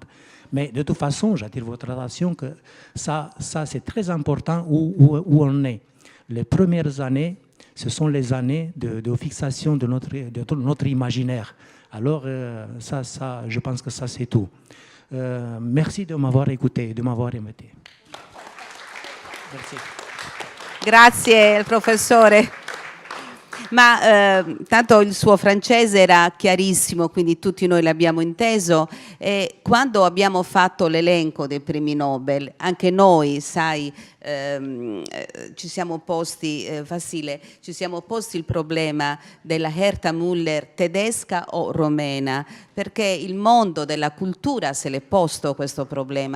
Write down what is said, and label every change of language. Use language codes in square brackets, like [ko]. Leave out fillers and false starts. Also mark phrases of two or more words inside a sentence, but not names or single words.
[fr] Mais de toute façon, j'attire votre attention que ça c'est très important où on est. Les premières années, ce sont les années de fixation de notre imaginaire. Alors, ça, je pense que ça, c'est tout. Merci de m'avoir écouté, de m'avoir invité. Merci. [it] Grazie, professore. Ma tanto il suo francese era chiarissimo, quindi tutti noi l'abbiamo inteso, e quando abbiamo fatto l'elenco dei premi Nobel, anche noi, sai, ci siamo posti, Vasile, ci siamo posti il problema della Herta Müller tedesca o romena, perché il mondo della cultura se l'è posto questo problema.